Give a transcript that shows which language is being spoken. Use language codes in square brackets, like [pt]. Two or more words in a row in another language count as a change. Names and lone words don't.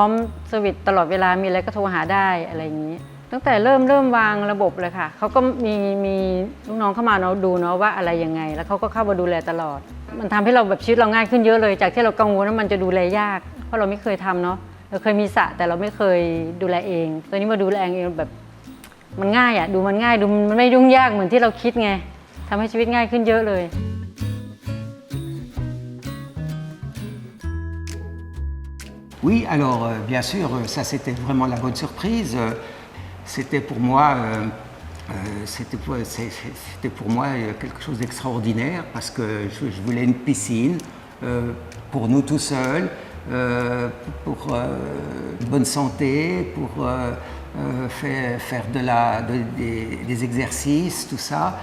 [th] มสวิตตลอดเวลามีอะไรก็โทรหาได้อะไรอย่างงี้ตั้งแต่เริ่มวางระบบเลยค่ะเขาก็มีลูกน้องเข้ามาเนาะดูเนาะว่าอะไรยังไงแล้วเขาก็เข้ามาดูแลตลอดมันทำให้เราแบบชีวิตเราง่ายขึ้นเยอะเลยจากที่เรากังวลว่ามันจะดูแลยากเพราะเราไม่เคยทำเนาะเราเคยมีสระแต่เราไม่เคยดูแลเองตอนนี้มาดูแลเองแบบมันง่ายอ่ะดูมันง่ายดูมันไม่ยุ่งยากเหมือนที่เราคิดไงทำให้ชีวิตง่ายขึ้นเยอะเลย [fr] Oui, alors bien sûr, ça c'était vraiment la bonne surprise. C'était pour moi, quelque chose d'extraordinaire parce que je voulais une piscine pour nous tout seuls, pour bonne santé, pour faire des exercices, tout ça.